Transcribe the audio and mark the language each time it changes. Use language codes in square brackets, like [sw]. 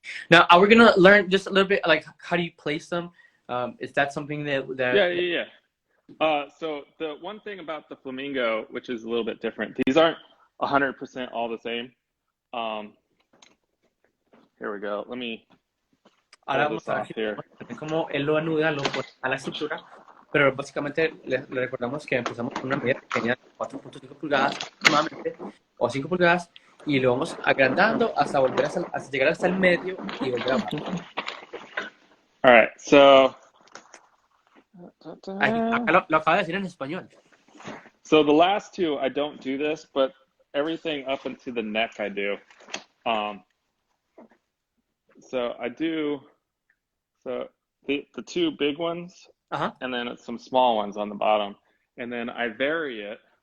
[en] Now, are we gonna learn just a little bit, like how do you place them? Is that something that? Yeah. So the one thing about the flamingo, which is a little bit different, these aren't 100% all the same. Here we go. Let me pull this off here. [es] Como él lo anuda, lo pone a la estructura, pero básicamente le recordamos que empezamos con una medida pequeña, 4.5 pulgadas aproximadamente, o 5 pulgadas, y lo vamos agrandando hasta llegar hasta el medio y volver abajo. [en] All right, so [es] acá lo acaba de decir en español. [en] So the last two I don't do this, but everything up into the neck I do. So I do. So the two big ones, and then some small ones on the bottom, and then I vary it.